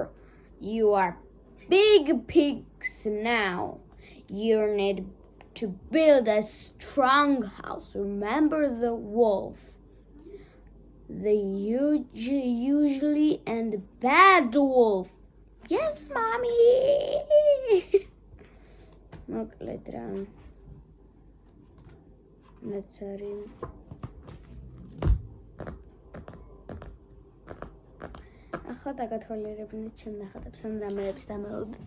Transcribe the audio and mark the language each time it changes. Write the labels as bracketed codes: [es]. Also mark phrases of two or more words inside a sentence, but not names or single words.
[en] You are big pigs now. You need to build a strong house. Remember the wolf. The usually and bad wolf. Yes, Mommy. [ka] მოკლედ რა. ნაცარი. ახლა დაგათვალიერებინეთ ჩემ ნახატებს ან რამეებს დამელოდეთ.